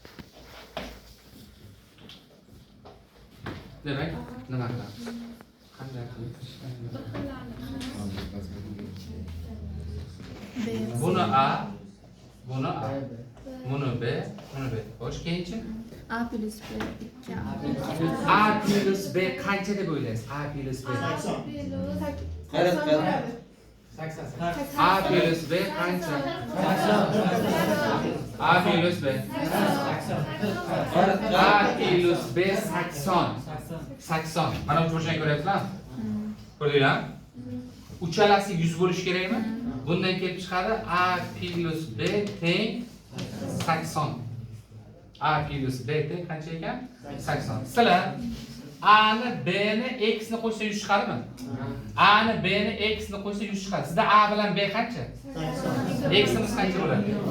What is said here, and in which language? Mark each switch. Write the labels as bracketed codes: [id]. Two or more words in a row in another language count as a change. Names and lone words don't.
[uz] Demak, nima qilamiz? Qanday qilib B. buni A, buni A, buni B, buni B. Xo'sh, keyinchi A plus B 2A. A plus B qancha deb o'ylaysiz? A plus B. A plus B qancha? A plus B. A plus B 80. 80. Mana bu burchakni ko'ryapsizlarmi? Ko'rdinglarmi? Uchalasi 100 bo'lishi kerakmi? Bundan kelib chiqadi A plus B teng 80. A plus B teng qancha ekan? 80. Sizlar A ni B ni X ni qo'shsa 100 chiqadimi? A ni B ni X ni qo'shsa 100 chiqadi. Sizda A bilan B qancha? X imiz qancha bo'ladi?